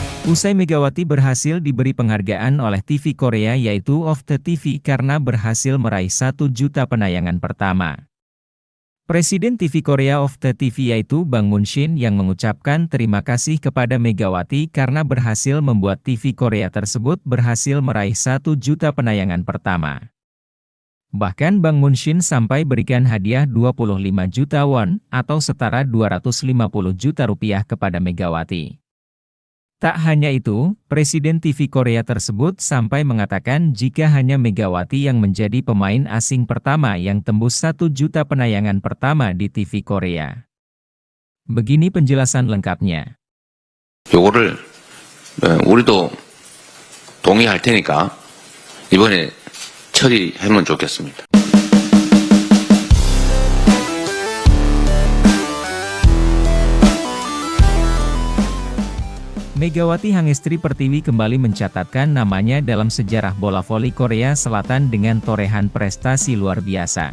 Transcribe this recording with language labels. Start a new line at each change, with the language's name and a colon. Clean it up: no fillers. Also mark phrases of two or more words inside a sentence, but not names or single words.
Indonesian: Usai Megawati berhasil diberi penghargaan oleh TV Korea yaitu
English: of the TV
Indonesian: karena berhasil meraih 1 juta penayangan pertama. Presiden TV Korea
English: of the TV
Indonesian: yaitu Bang Moon-shin yang mengucapkan terima kasih kepada Megawati karena berhasil membuat TV Korea tersebut berhasil meraih 1 juta penayangan pertama. Bahkan Bang Moon-shin sampai berikan hadiah 25 juta won atau setara 250 juta rupiah kepada Megawati. Tak hanya itu, Presiden TV Korea tersebut sampai mengatakan jika hanya Megawati yang menjadi pemain asing pertama yang tembus 1 juta penayangan pertama di TV Korea. Begini penjelasan lengkapnya.
Korean: 요거를 우리도 동의할 테니까 이번에 처리하면 좋겠습니다.
Indonesian: Megawati Hangestri Pertiwi kembali mencatatkan namanya dalam sejarah bola voli Korea Selatan dengan torehan prestasi luar biasa.